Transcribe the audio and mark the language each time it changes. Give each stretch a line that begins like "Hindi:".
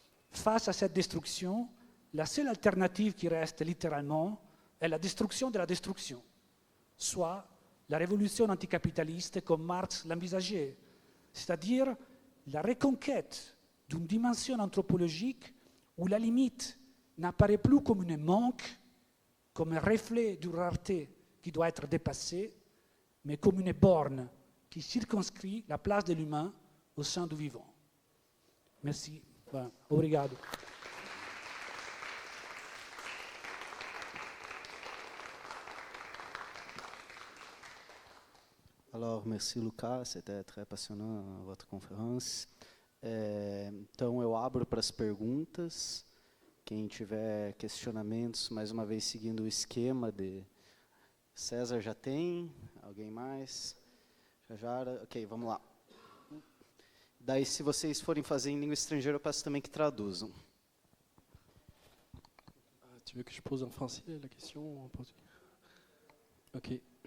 French: Face à cette destruction, la seule alternative qui reste littéralement est la destruction de la destruction, soit la révolution anticapitaliste comme Marx l'envisageait, c'est-à-dire la reconquête d'une dimension anthropologique où la limite n'apparaît plus comme un manque, comme un reflet d'une rareté qui doit être dépassée, mais comme une borne qui circonscrit la place de l'humain au sein du vivant. Merci. Obrigado. Alors, merci, Lucas. C'était très passionnant votre conférence.
Portuguese: Então, eu abro para as perguntas. Quem tiver questionamentos, mais uma vez seguindo o esquema de... César já tem? Alguém mais? Jajara? Ok, vamos lá. Daí, se vocês forem fazer em língua estrangeira, eu peço também que traduzam.
French: Tu veux que je pose en français la question ou en portugais? Ok.